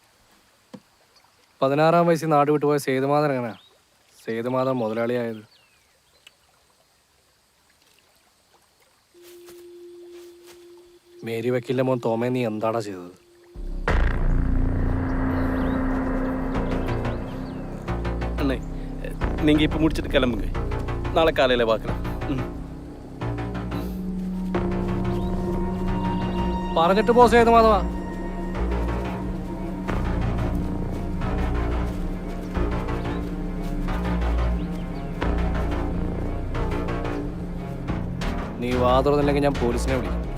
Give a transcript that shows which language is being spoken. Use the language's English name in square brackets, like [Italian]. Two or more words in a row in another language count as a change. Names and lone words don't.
[Malayalam] 16-ാം വയസ്സിൽ നാട് വിട്ടുപോയ സേതുമാധവൻ എങ്ങനെയാ സേതുമാധവൻ മുതലാളിയായത്? മേരി വക്കീലിന്റെ മോൻ തോമേ, നീ എന്താടാ ചെയ്തത്? [Tamil] அண்ணே, நீங்கள் இப்போ முடிச்சுட்டு கிளம்புங்க. நாளை காலையில் பார்க்கலாம். [Malayalam] പറഞ്ഞിട്ട് പോ സേതുമാധവ. നീ വാ തുറന്നില്ലെങ്കിൽ ഞാൻ പോലീസിനെ വിളിക്കും.